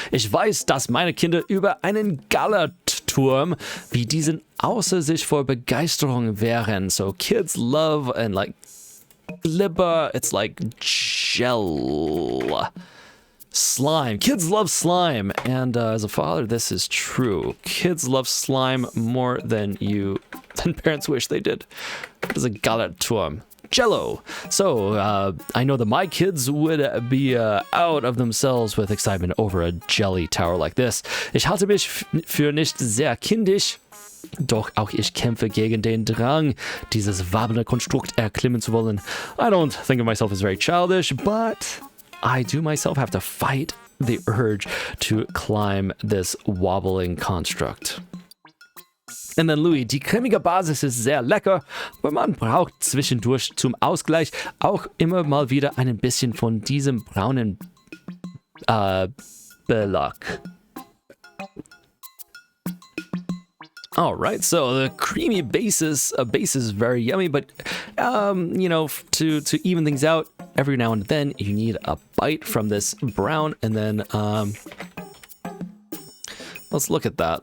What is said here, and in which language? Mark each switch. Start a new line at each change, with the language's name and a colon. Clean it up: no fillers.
German: Ich weiß, dass meine Kinder über einen Gallerturm wie diesen außer sich vor Begeisterung wären.
English: So kids love and like Glibber, it's like gel. Slime. Kids love slime. And as a father, this is true. Kids love slime more than parents wish they did. What is a Gallerturm? Jello. So, I know that my kids would be out of themselves with excitement over a jelly tower like this.
German: Ich halte mich für nicht sehr kindisch. Doch auch ich kämpfe gegen den Drang, dieses wabbelnde Konstrukt erklimmen zu wollen.
English: I don't think of myself as very childish, but I do myself have to fight the urge to climb this wobbling construct. And then Louis,
German: die cremige Basis ist sehr lecker, aber man braucht zwischendurch zum Ausgleich auch immer mal wieder ein bisschen von diesem braunen Belag.
English: All right, so the creamy base is very yummy, but to even things out, every now and then you need a bite from this brown, and then let's look at that.